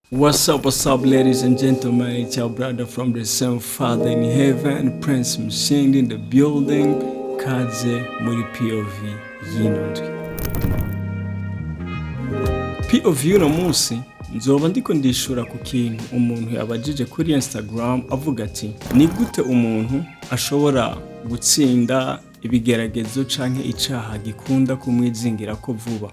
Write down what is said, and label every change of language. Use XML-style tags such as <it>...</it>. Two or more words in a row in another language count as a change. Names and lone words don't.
<en>What's up, ladies and gentlemen? It's your brother from the same Father in heaven, Prince Mshindi in the building.</en> <rn>Kaze muri POV y'inondwi. POV y'uno munsi nzoba ndiko ndishura ku kintu umuntu yabajije kuri Instagram avuga ati ni gute umuntu ashobora gutsinda ibigeragezo canke icaha gikunda kumwizingira ko vuba.</rn>